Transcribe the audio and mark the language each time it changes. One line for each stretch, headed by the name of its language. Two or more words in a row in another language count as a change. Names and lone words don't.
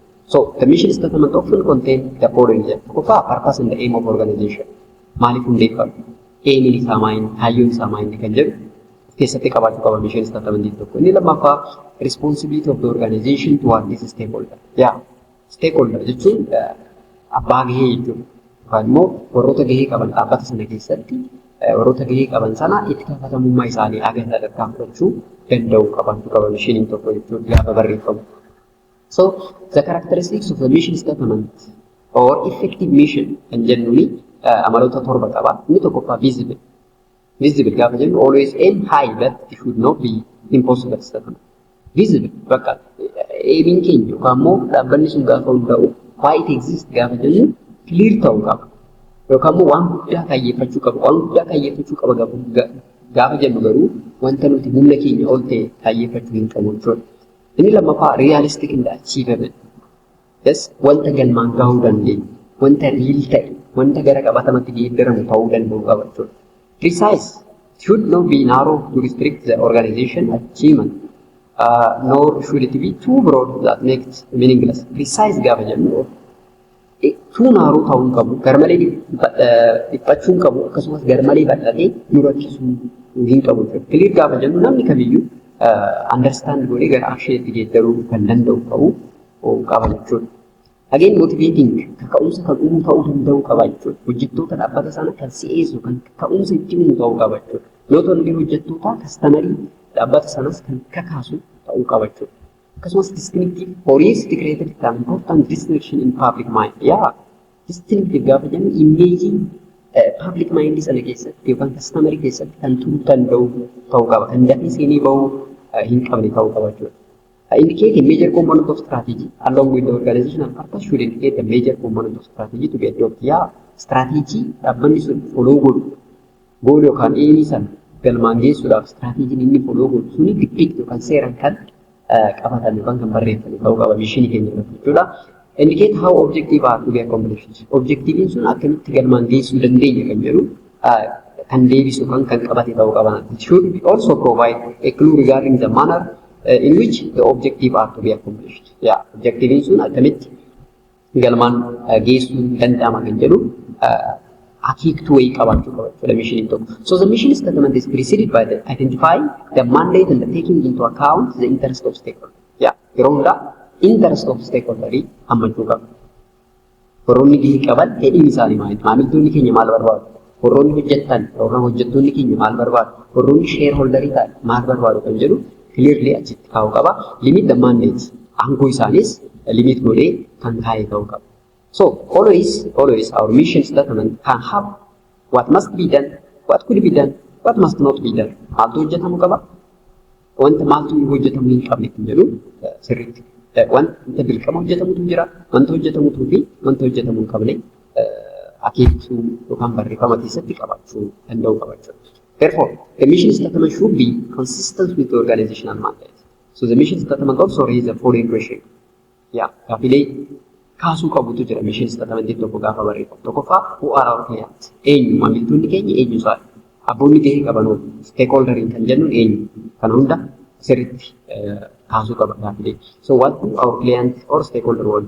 English: So the mission statement often contain the following: purpose and the aim of organization.
Oromo: Maaliif hundeeffame? Aiming isaa maayinni, kaayyoon isaa maayinni kan jedhu keessatti qabaachuu qaba
English: mission statement
Oromo: tokko. Inni lammaffaa
English: responsibility of the organization toward this stakeholder.
Oromo: Stakeholder jechuun abbaa gahee jechuudha. Yookaan immoo warroota gahee qaban dhaabbata sana keessatti warroota gahee qaban sana itti gaafatamummaa isaanii agarra sadarkaa fudhachuu danda'u qabaachuu qaba mishiniin tokko jechuudha gaafa barreeffamu.
English: So the characteristics of the mission statement or effective mission
Oromo: kan jennuuni amaloota torba qaba. Inni tokkoffaa visible.
English: Visible
Oromo: gaafa jennu
English: always aim high but it should not be impossible statement.
Oromo: Visible bakka aimiin keenya yookaan immoo dhaabbanni sun gaafa hundaa'u
English: why it exists
Oromo: gaafa jennu clear ta'uu qaba. Yookaan immoo waan guddaa kaayyeeffachuu qaba. Waan guddaa kaayyeeffachuu qaba gaafa jennu garuu wanta nuti humna keenya ol ta'e kaayyeeffachuu hin qabu jechuudha. Inni lammaffaa
English: realistic and achievable.
Oromo: Wanta galmaan gahuu dandeenyu, wanta real ta'e, wanta gara qabatamatti geeddaramu ta'uu danda'u qaba jechuudha.
English: Precise should not be narrow to restrict the organization achievement. Nor should it be too broad that makes it meaningless.
Oromo: Precise gaafa jennu
English: too narrow
Oromo: ta'uu hin qabu, garmalee dhiphachuu hin qabu, akkasumas garmalee bal'atee nu rakkisuu hin qabu. Clear gaafa jennu namni kamiyyuu understand godhee gara actionatti geeddaruu kan danda'u ta'uu qaba jechuudha. Again motivating kaka'umsa kan uumuu ta'uu danda'u qaba jechuudha. Hojjettoota dhaabbata sana kan si'eessu kan kaka'umsa itti uumuu ta'uu qaba jechuudha.
English: Not only
Oromo: hojjettoota kaastamarii dhaabbata sanas kan kakaasu ta'uu qaba jechuudha.
English: Akkasumas distinctive holistic creative an important distinction in public mind.
Oromo: Yaa distinctive gaafa jennu immeejii
English: public mind
Oromo: sana keessatti yookaan kaastamarii keessatti kan turuu danda'u ta'uu qaba. Kan dafii seenii bahuu hin qabne ta'uu qaba jechuudha.
English: Indicate a major component of strategy along with the organizational purpose should indicate a major component of strategy to be adopted.
Oromo: Yaa strategy dhaabbanni sun follow godhu gool yookaan aimii sana galmaan geessuudhaaf straateejiin inni follow godhu suni depict yookaan seeraan kan qabatan yookaan kan barreeffame ta'uu qaba mishinii keenya irratti jechuudha.
English: Indicate how objective are to be accomplished.
Oromo: Objectiviin sun akkamitti galmaan geessuu dandeenya kan jedhu kan deebisu kan qabate ta'uu qaba.
English: It should also provide a clue regarding the manner in which the objective are to be accomplished. Yeah,
Oromo: objectiviin sun akkamitti galmaan geessuu danda'ama kan jedhu akeektuu wayii qabaachuu qaba jechuudha mishiniin tokko.
English: So the mission statement is preceded by the identifying the mandate and the taking into account the interest of stakeholder. Yeah,
Oromo: yeroo hundaa
English: interest of stakeholderii
Oromo: hammachuu qaba. Warroonni gahee qaban fedhiin isaanii maali? Maamiltoonni keenya maal barbaadu? Warroonni hojjetan yookaan hojjettoonni keenya maal barbaadu? Warroonni shareholderii ta'an maal barbaadu kan jedhu clearly achitti kaa'uu qaba.
English: Limit the mandate.
Oromo: Aangoo isaanis limit godhee kan kaa'ee ta'uu qaba.
English: So always our mission statement can have what must be done, what could be done, what must not be done.
Oromo: Maaltu hojjetamuu qaba? Wanta maaltu hojjetamuu hin qabne kan jedhu sirriitti. Wanta dirqama hojjetamutu jira, wanta hojjetamutuu fi wanta hojjetamuu hin qabne akeektuu yookaan barreeffama keessatti qabaachuu danda'uu qaba jechuudha.
English: Therefore, the mission statement should be consistent with the organizational mandate. So the mission statement also raises the following question. Yeah,
Oromo: gaafilee kaasuu qabutu jira
English: mission statement
Oromo: tokko gaafa barreeffamu.
English: Tokkoffaa who are our clients?
Oromo: Eenyu maamiltoonni keenya eenyu isaani? Abboonni gahee qabanoo stakeholderiin kan jennuun eenyu? Kana hunda sirriitti kaasuu qaba gaafilee.
English: So what do our clients or stakeholder want?